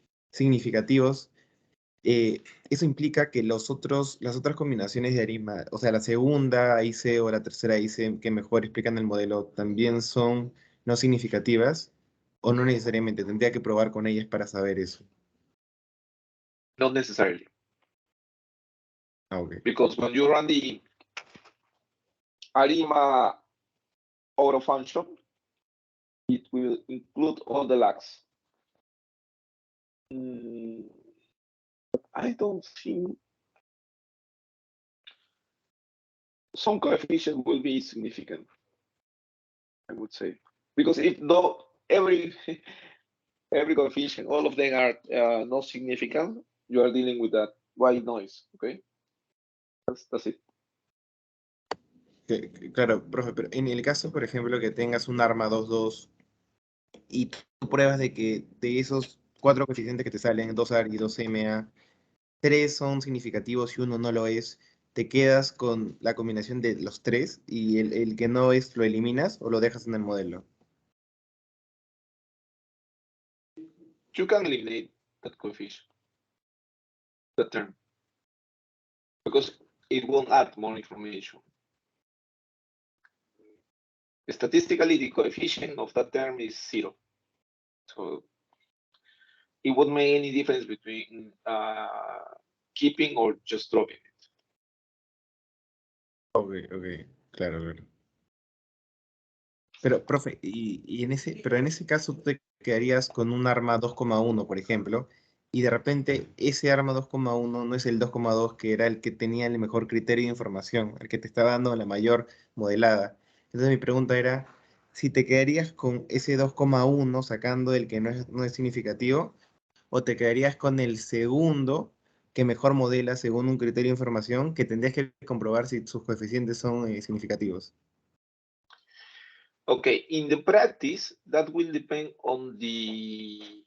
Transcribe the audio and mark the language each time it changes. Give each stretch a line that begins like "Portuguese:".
Spanish: significativos, eso implica que las otras combinaciones de ARIMA, o sea, la segunda IC o la tercera IC que mejor explican el modelo, también son no significativas, o no necesariamente, tendría que probar con ellas para saber eso.
English: Not necessarily.
Spanish: Ah, ok.
English: Because when you run the ARIMA auto function, it will include all the lags. I don't think some coefficient will be significant, I would say, because if though every coefficient, all of them are not significant, you are dealing with that white noise. Okay, that's it.
Spanish: Claro, profe, pero en el caso, por ejemplo, que tengas un arma 2-2 y tú pruebas de que de esos 4 coeficientes que te salen, 2AR y 2MA, 3 son significativos y uno no lo es, ¿te quedas con la combinación de los 3 y el que no es lo eliminas o lo dejas en el modelo?
English: You can eliminate that coefficient, the term, because it won't add more information. Statistically, the coefficient of that term is 0. So it won't make any difference between keeping or just dropping it.
Spanish: Ok, claro, claro. Pero, profe, pero en ese caso tú te quedarías con un arma 2,1, por ejemplo, y de repente ese arma 2,1 no es el 2,2 que era el que tenía el mejor criterio de información, el que te estaba dando la mayor modelada. Entonces mi pregunta era, si te quedarías con ese 2,1 sacando el que no es significativo, o te quedarías con el segundo que mejor modela según un criterio de información que tendrías que comprobar si sus coeficientes son significativos.
English: Okay, in the practice, that will depend on the